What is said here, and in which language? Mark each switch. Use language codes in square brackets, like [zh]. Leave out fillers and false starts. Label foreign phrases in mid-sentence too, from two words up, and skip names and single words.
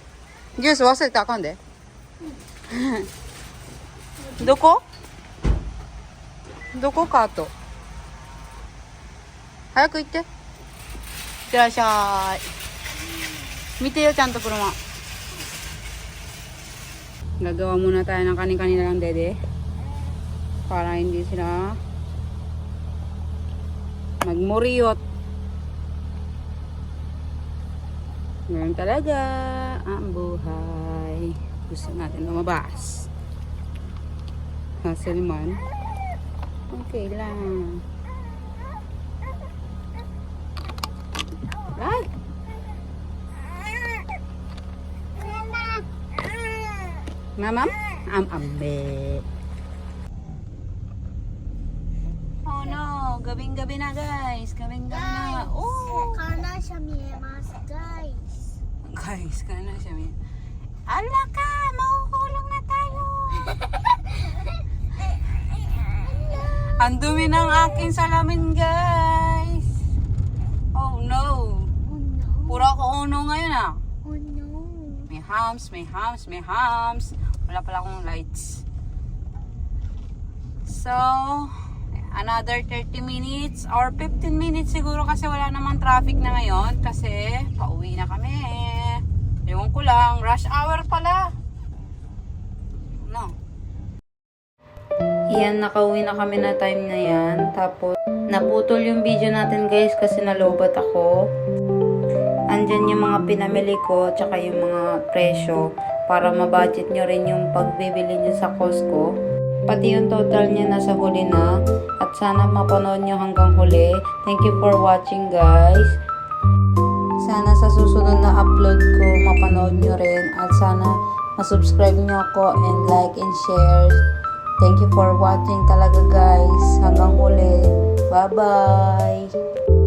[ja] ジュース忘れたらあかんで。どこ？どこカート？早く行って。いってらっしゃい。見てよちゃんと車。 [tl] Gagawa muna tayo ng kani-kanila lang dede. Para hindi sila magmuriyot. Ngayon talaga ang buhay. Gusto natin lumabas. Hassle man. Okay lang. Ay! Mamam? Am-ambe. [en] Oh no, [tl] gabing-gabi na guys. Gabing-gabi na. Oh! [ja] 観覧車見えます guys。 [tl] Guys, kaya na siya. Ala ka! Mahuhulog na tayo! Ang dumi ng aking salamin, guys! [en] Oh no! Oh no. [tl] Pura ko uno ngayon ah. [en] Oh no. [tl] May hams, may hams, may hams. Wala pala akong lights. So, [en] Another 30 minutes or 15 minutes [tl] siguro kasi wala namang traffic na ngayon kasi pauwi na kami. Ewan ko lang, rush hour pala. No. Yan, nakauwi na kami na time na yan. Tapos, naputol yung video natin guys kasi nalobat ako. Andyan yung mga pinamili ko tsaka yung mga presyo para mabudget nyo rin yung pagbibili nyo sa Costco. Pati yung total niya nasa huli na. At sana mapanood nyo hanggang huli. [en] Thank you for watching guys. [tl] Sana sa susunod na upload ko mapanood nyo rin. At sana masubscribe nyo ako [en] and like and share. Thank you for watching talaga guys. [tl] Hanggang huli. Bye bye.